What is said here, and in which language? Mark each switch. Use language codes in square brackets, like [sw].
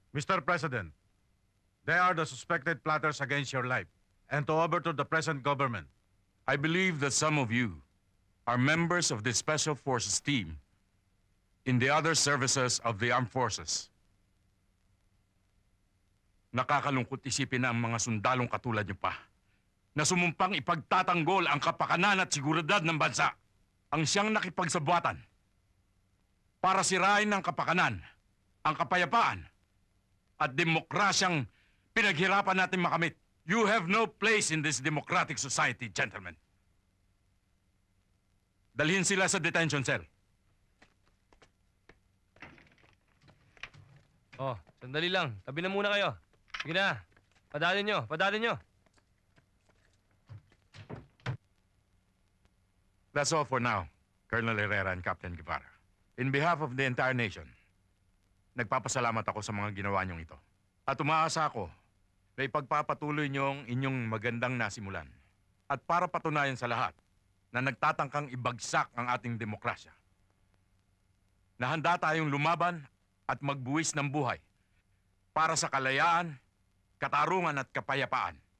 [en] Mr. President, they are the suspected plotters against your life and to overthrow the present government. I believe that some of you are members of the Special Forces team in the other services of the armed forces. [tl] Nakakalungkot isipin na ang mga sundalong katulad niyo pa na sumumpang ipagtatanggol ang kapakanan at seguridad ng bansa ang siyang nakipagsabuatan para sirain ng kapakanan, ang kapayapaan at demokrasyang pinaghirapan natin makamit. [en] You have no place in this democratic society, gentlemen. [tl] Dalhin sila sa detention cell. Oh, sandali lang. Tabi na muna kayo. Sige na. Padalin nyo, padalin nyo. [en] That's all for now, Colonel Herrera and Captain Guevara. In behalf of the entire nation, [tl] nagpapasalamat ako sa mga ginawa niyong ito. At umaasa ako na ipagpapatuloy niyong inyong magandang nasimulan. At para patunayan sa lahat na nagtatangkang ibagsak ang ating demokrasya, na handa tayong lumaban at magbuwis ng buhay para sa kalayaan, katarungan at kapayapaan.